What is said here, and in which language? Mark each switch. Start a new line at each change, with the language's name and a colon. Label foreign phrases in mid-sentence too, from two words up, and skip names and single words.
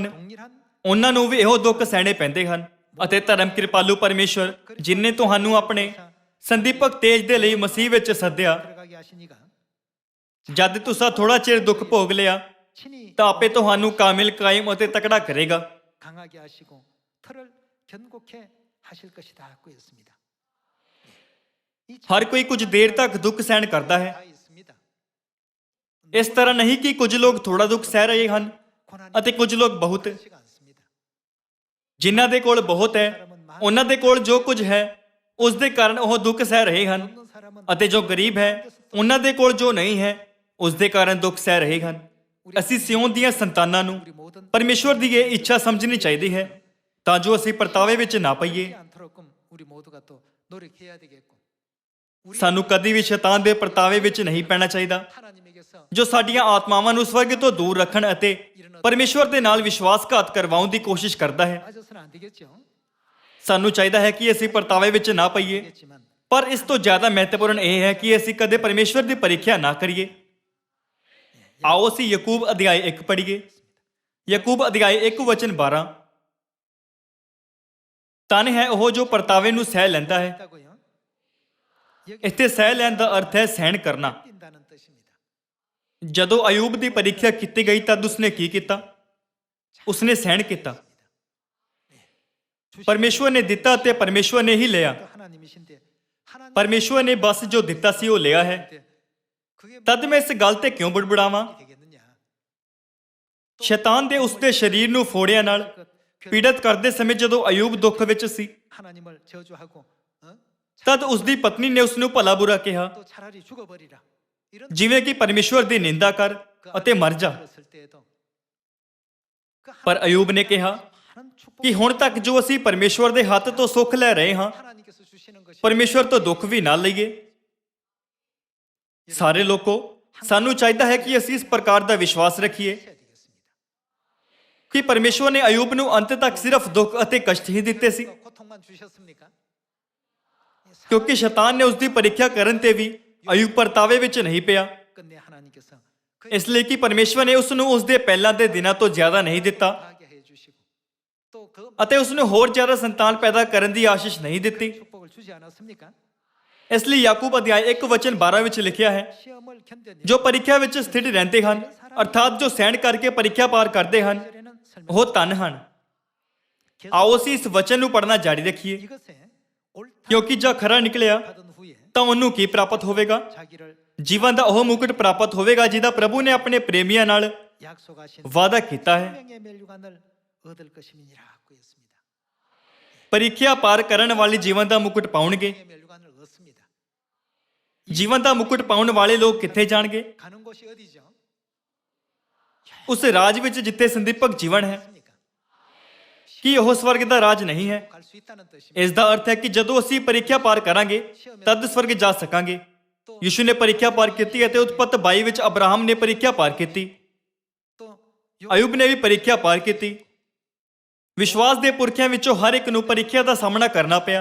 Korean: 동일한
Punjabi: ਉਹਨਾਂ ਨੂੰ ਵੀ ਇਹੋ ਦੁੱਖ ਸਹਿਣੇ ਪੈਂਦੇ ਹਨ। ਅਤੇ ਧਰਮ ਕਿਰਪਾਲੂ ਪਰਮੇਸ਼ਵਰ ਜਿਨਨੇ ਤੁਹਾਨੂੰ ਆਪਣੇ ਸੰਦੀਪਕ ਤੇਜ ਦੇ ਲਈ ਮਸੀਹ ਵਿੱਚ ਸੱਦਿਆ,
Korean: 들어가게 하시니까
Punjabi: ਜਦ ਤੁਸੀਂ ਥੋੜਾ ਚਿਰ ਦੁੱਖ ਭੋਗ ਲਿਆ
Korean: 친히
Punjabi: ਤਾਂ ਆਪੇ ਤੁਹਾਨੂੰ ਕਾਮਿਲ, ਕਾਇਮ ਅਤੇ ਤਕੜਾ ਕਰੇਗਾ।
Korean: 강하게 하시고 털을 견고케 하실 것이다 고 했습니다.
Punjabi: ਹਰ ਕੋਈ ਕੁਝ ਦੇਰ ਤੱਕ ਦੁੱਖ ਸਹਿਣ ਕਰਦਾ ਹੈ।
Korean: 다 있습니다.
Punjabi: ਇਸ ਤਰ੍ਹਾਂ ਨਹੀਂ ਕਿ ਕੁਝ ਲੋਕ ਥੋੜਾ ਦੁੱਖ ਸਹਿ ਰਹੇ ਹਨ
Korean: 고난이
Punjabi: ਅਤੇ ਕੁਝ ਲੋਕ ਬਹੁਤ।
Korean: 많지가 않습니다.
Punjabi: ਜਿਨ੍ਹਾਂ ਦੇ ਕੋਲ ਬਹੁਤ ਹੈ ਉਹਨਾਂ ਦੇ ਕੋਲ ਜੋ ਕੁਝ ਹੈ ਉਸ ਦੇ ਕਾਰਨ ਉਹ ਦੁੱਖ ਸਹਿ ਰਹੇ ਹਨ,
Korean: 없는 사람은
Punjabi: ਅਤੇ ਜੋ ਗਰੀਬ ਹੈ ਉਹਨਾਂ ਦੇ ਕੋਲ ਜੋ ਨਹੀਂ ਹੈ ਉਸ ਦੇ ਕਾਰਨ ਦੁੱਖ ਸਹਿ ਰਹੇ ਹਨ। ਅਸੀਂ ਸਿਉਣ ਦੀਆਂ ਸੰਤਾਨਾਂ ਨੂੰ
Korean: 우리 모든
Punjabi: ਪਰਮੇਸ਼ਵਰ ਦੀ ਇਹ ਇੱਛਾ ਸਮਝਣੀ ਚਾਹੀਦੀ ਹੈ ਤਾਂ ਜੋ ਅਸੀਂ ਪਰਤਾਵੇ ਵਿੱਚ ਨਾ ਪਈਏ।
Korean: 그렇지 않도록끔 우리 모두가 또 노력해야 되겠고 우리
Punjabi: ਸਾਨੂੰ ਕਦੀ ਵੀ ਸ਼ੈਤਾਨ ਦੇ ਪਰਤਾਵੇ ਵਿੱਚ ਨਹੀਂ ਪੈਣਾ ਚਾਹੀਦਾ
Korean: 하나님에게서
Punjabi: ਜੋ ਸਾਡੀਆਂ ਆਤਮਾਵਾਂ ਨੂੰ ਸਵਰਗ ਤੋਂ ਦੂਰ ਰੱਖਣ ਅਤੇ ਪਰਮੇਸ਼ਵਰ ਦੇ ਨਾਲ ਵਿਸ਼ਵਾਸਘਾਤ ਕਰਵਾਉਣ ਦੀ ਕੋਸ਼ਿਸ਼ ਕਰਦਾ ਹੈ।
Korean: 빠져서는 안 되겠죠.
Punjabi: ਸਾਨੂੰ ਚਾਹੀਦਾ ਹੈ ਕਿ ਅਸੀਂ ਪਰਤਾਵੇ ਵਿੱਚ ਨਾ ਪਈਏ,
Korean: 되겠지만
Punjabi: ਪਰ ਇਸ ਤੋਂ ਜ਼ਿਆਦਾ ਮਹੱਤਵਪੂਰਨ ਇਹ ਹੈ ਕਿ ਅਸੀਂ ਕਦੇ ਪਰਮੇਸ਼ਵਰ ਦੀ ਪ੍ਰੀਖਿਆ ਨਾ ਕਰੀਏ। ਆਓ ਅਸੀਂ ਯਾਕੂਬ ਅਧਿਆਇ 1 ਪੜ੍ਹੀਏ। ਯਾਕੂਬ ਅਧਿਆਇ 1 ਵਚਨ 12। ਧਨ ਹੈ ਉਹ ਜੋ ਪਰਤਾਵੇ ਨੂੰ ਸਹਿ ਲੈਂਦਾ ਹੈ।
Korean: 있다고요. 여기
Punjabi: ਇੱਥੇ ਸਹਿ ਲੈਣ ਦਾ ਅਰਥ ਹੈ ਸਹਿਣ ਕਰਨਾ।
Korean: 뛴다는 뜻입니다.
Punjabi: ਜਦੋਂ ਅਯੂਬ ਦੀ ਪ੍ਰੀਖਿਆ ਕੀਤੀ ਗਈ ਤਦ ਉਸਨੇ ਕੀ ਕੀਤਾ? ਉਸਨੇ ਸਹਿਣ ਕੀਤਾ। ਪਰਮੇਸ਼ਵਰ ਨੇ ਦਿੱਤਾ ਤੇ ਪਰਮੇਸ਼ਵਰ ਨੇ ਹੀ ਲਿਆ।
Korean: 또 하나님이신데 하나님
Punjabi: ਪਰਮੇਸ਼ਵਰ ਨੇ ਬਸ ਜੋ ਦਿੱਤਾ ਸੀ ਉਹ ਲਿਆ ਹੈ।
Korean: 그게
Punjabi: ਤਦ ਮੈਂ ਇਸ ਗੱਲ ਤੇ ਕਿਉਂ ਬੜਬੜਾਵਾਂ?
Korean: 되겠느냐?
Punjabi: ਸ਼ੈਤਾਨ ਦੇ ਉਸਦੇ ਸਰੀਰ ਨੂੰ ਫੋੜਿਆਂ ਨਾਲ ਪੀੜਤ ਕਰਦੇ ਸਮੇਂ ਜਦੋਂ ਅਯੂਬ ਦੁੱਖ ਵਿੱਚ ਸੀ
Korean: 하나님을 저주하고
Punjabi: ਤਦ ਉਸਦੀ ਪਤਨੀ ਨੇ ਉਸਨੂੰ ਭਲਾ ਬੁਰਾ ਕਿਹਾ,
Korean: 또 차라리 죽어버리라. 이런
Punjabi: ਜਿਵੇਂ ਕਿ ਪਰਮੇਸ਼ਵਰ ਦੀ ਨਿੰਦਾ ਕਰ ਅਤੇ ਮਰ ਜਾ।
Korean: 들었을 때에도 그
Punjabi: ਪਰ ਅਯੂਬ ਨੇ ਕਿਹਾ
Korean: 하나님 축복
Punjabi: ਕਿ ਹੁਣ ਤੱਕ ਜੋ ਅਸੀਂ ਪਰਮੇਸ਼ਵਰ ਦੇ ਹੱਥ ਤੋਂ ਸੁੱਖ ਲੈ ਰਹੇ ਹਾਂ,
Korean: 하나님께서 주시는 것이
Punjabi: ਪਰਮੇਸ਼ਵਰ ਤੋਂ ਦੁੱਖ ਵੀ ਨਾ ਲਈਏ। ਸਾਰੇ ਲੋਕੋ, ਸਾਨੂੰ ਚਾਹੀਦਾ ਹੈ ਕਿ ਅਸੀਂ ਇਸ ਪ੍ਰਕਾਰ ਦਾ ਵਿਸ਼ਵਾਸ ਰੱਖੀਏ
Korean: 해야 되겠습니다.
Punjabi: ਕਿ ਪਰਮੇਸ਼ਵਰ ਨੇ ਅਯੂਬ ਨੂੰ ਅੰਤ ਤੱਕ ਸਿਰਫ ਦੁੱਖ ਅਤੇ ਕਸ਼ਟ ਹੀ ਦਿੱਤੇ ਸੀ,
Korean: 고통만 주셨습니까?
Punjabi: ਕਿਉਂਕਿ ਸ਼ੈਤਾਨ ਨੇ ਉਸਦੀ ਪ੍ਰੀਖਿਆ ਕਰਨ ਤੇ ਵੀ ਅਯੂਬ ਪਰਤਾਵੇ ਵਿੱਚ ਨਹੀਂ ਪਿਆ।
Korean: 끝내 하나님께서
Punjabi: ਇਸ ਲਈ ਕਿ ਪਰਮੇਸ਼ਵਰ ਨੇ ਉਸ ਨੂੰ ਉਸਦੇ ਪਹਿਲਾਂ ਦੇ ਦਿਨਾਂ ਤੋਂ ਜ਼ਿਆਦਾ ਨਹੀਂ ਦਿੱਤਾ
Korean: 하게 해 주시고 또 그
Punjabi: ਅਤੇ ਉਸ ਨੂੰ ਹੋਰ ਜ਼ਿਆਦਾ ਸੰਤਾਨ ਪੈਦਾ ਕਰਨ ਦੀ ਆਸ਼ੀਸ਼ ਨਹੀਂ ਦਿੱਤੀ।
Korean: 축복을 주지 않았습니까?
Punjabi: ਇਸ ਲਈ ਯਾਕੂਬ ਅਧਿਆਇ 1 ਵਚਨ 12 ਵਿੱਚ ਲਿਖਿਆ ਹੈ,
Korean: 시험을 견뎌내
Punjabi: ਜੋ ਪ੍ਰੀਖਿਆ ਵਿੱਚ ਸਥਿਤ ਰਹਿੰਦੇ ਹਨ ਅਰਥਾਤ ਜੋ ਸਹਿਣ ਕਰਕੇ ਪ੍ਰੀਖਿਆ ਪਾਰ ਕਰਦੇ ਹਨ
Korean: 절에는 설명
Punjabi: ਉਹ ਧਨ ਹਨ। ਆਓ ਅਸੀਂ ਇਸ ਵਚਨ ਨੂੰ ਪੜ੍ਹਨਾ ਜਾਰੀ ਰੱਖੀਏ,
Korean: 이것에 옳다
Punjabi: ਕਿਉਂਕਿ ਜੋ ਖਰਾ ਨਿਕਲਿਆ
Korean: 받은 후에
Punjabi: ਤਾਂ ਉਹਨੂੰ ਕੀ ਪ੍ਰਾਪਤ ਹੋਵੇਗਾ?
Korean: 자기를
Punjabi: ਜੀਵਨ ਦਾ ਉਹ ਮੁਕਟ ਪ੍ਰਾਪਤ ਹੋਵੇਗਾ ਜਿਹਦਾ ਪ੍ਰਭੂ ਨੇ ਆਪਣੇ ਪ੍ਰੇਮੀਆਂ ਨਾਲ
Korean: 약속하신
Punjabi: ਵਾਅਦਾ ਕੀਤਾ ਹੈ।
Korean: 생명의 멸류관을 얻을 것임이니라고 했습니다.
Punjabi: ਪ੍ਰੀਖਿਆ ਪਾਰ ਕਰਨ ਵਾਲੇ ਜੀਵਨ ਦਾ ਮੁਕਟ ਪਾਉਣਗੇ।
Korean: 생명의 멸류관을 얻습니다.
Punjabi: ਜੀਵਨ ਦਾ ਮੁਕਟ ਪਾਉਣ ਵਾਲੇ ਲੋਕ ਕਿੱਥੇ ਜਾਣਗੇ?
Korean: 가는 곳이 어디죠?
Punjabi: ਉਸ ਰਾਜ ਵਿੱਚ ਜਿੱਥੇ ਸੰਦੀਪਕ ਜੀਵਨ ਹੈ।
Korean: 있습니까?
Punjabi: ਕੀ ਉਹ ਸਵਰਗ ਦਾ ਰਾਜ ਨਹੀਂ ਹੈ?
Korean: 갈 수 있다는 뜻입니다.
Punjabi: ਇਸ ਦਾ ਅਰਥ ਹੈ ਕਿ ਜਦੋਂ ਅਸੀਂ ਪ੍ਰੀਖਿਆ ਪਾਰ ਕਰਾਂਗੇ ਤਦ ਸਵਰਗ ਜਾ ਸਕਾਂਗੇ। ਯਿਸੂ ਨੇ ਪ੍ਰੀਖਿਆ ਪਾਰ ਕੀਤੀ ਅਤੇ ਉਤਪਤ 22 ਵਿੱਚ ਅਬਰਾਹਮ ਨੇ ਪ੍ਰੀਖਿਆ ਪਾਰ ਕੀਤੀ,
Korean: 또
Punjabi: ਅਯੂਬ ਨੇ ਵੀ ਪ੍ਰੀਖਿਆ ਪਾਰ ਕੀਤੀ। ਵਿਸ਼ਵਾਸ ਦੇ ਪੁਰਖਿਆਂ ਵਿੱਚੋਂ ਹਰ ਇੱਕ ਨੂੰ ਪ੍ਰੀਖਿਆ ਦਾ ਸਾਹਮਣਾ ਕਰਨਾ ਪਿਆ,